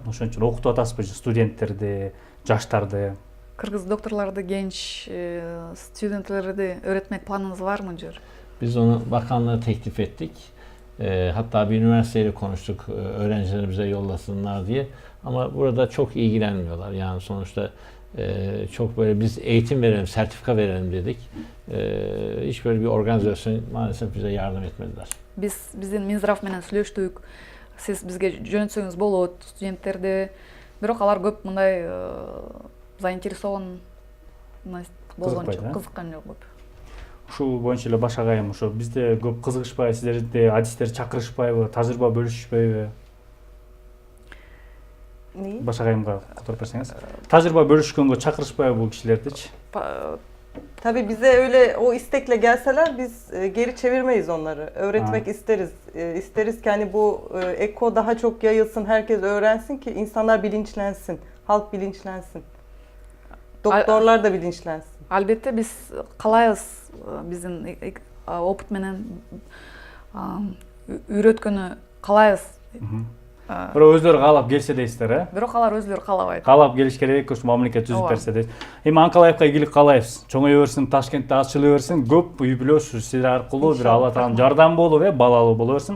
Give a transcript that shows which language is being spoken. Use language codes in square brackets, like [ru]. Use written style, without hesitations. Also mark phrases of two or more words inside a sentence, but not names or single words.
[ky] Ошон үчүн окутуп атасызбы студенттерди, жаштарды? [tr] Kırgız doktorlarda genç studentleri öğretmek planınız var mı? Biz onu bakanlığa teklif ettik. Hatta bir üniversiteyle konuştuk öğrencilerimize yollasınlar diye. Ama burada çok ilgilenmiyorlar. Yani sonuçta çok böyle biz eğitim verelim, sertifika verelim dedik. Hiç böyle bir organizasyon maalesef bize yardım etmediler. [ky] Bizim Minzdrav менен сүйлөштүк. Сиз бизге жөнөтсөңүз болот, студенттерди. Бирок алар көп мындай заинтересован болгончо, кызыккан жок көп. Ушул боюнча эле баш агайым, ошо бизде көп кызыгышпайбы, сиздерде адистер чакырышпайбы, тажрыйба бөлүшүшпөйбү? [tr] Neyi? [ky] Баш агайымга которуп берсеңиз. Тажрыйба бөлүшкөнгө чакырышпайбы бул кишилердичи? [tr] Tabii bize öyle o istekle gelseler biz geri çevirmeyiz onları. Öğretmek isteriz. İsteriz ki hani bu eko daha çok yayılsın, herkes öğrensin ki insanlar bilinçlensin, halk bilinçlensin. Doktorlar da bilinçlensin. [ky] Албатта биз kalайбыз биздин опыт менен үйрөткөнү каалайбыз. Бирок өздөрү каалап келсе дейсиздер, э? Бирок алар өздөрү каалабайт. Каалап келиш керек, ошо мамлекет түзүп берсе дейсиз. Эми Анкалаевка ийгилик каалайбыз. Чоңое берсин, Ташкентте ачыла берсин, көп үй бүлө сиздер аркылуу бир Алла таалам жардам болуп, балалуу боло берсин.